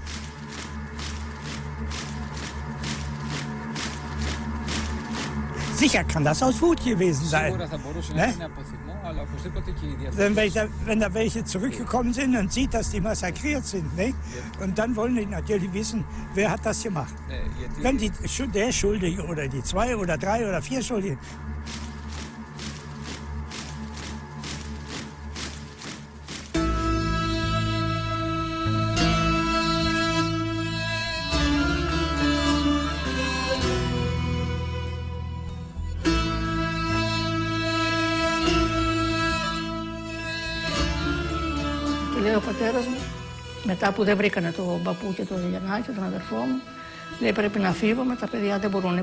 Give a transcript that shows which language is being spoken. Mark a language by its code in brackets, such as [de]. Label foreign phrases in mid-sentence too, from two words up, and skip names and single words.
[de] Sicher kann das aus Wut gewesen sein. Ne? Wenn da welche zurückgekommen sind und sieht, dass die massakriert sind, ne? Und dann wollen die natürlich wissen, wer hat das gemacht. Wenn der Schuldige oder die 2 oder 3 oder 4 Schuldigen. [el] Λέει ο πατέρας μου, μετά που δεν βρήκανε τον παππού και τον Γιαννάκη, τον αδερφό μου, λέει πρέπει να φύγουμε, τα παιδιά δεν μπορούν.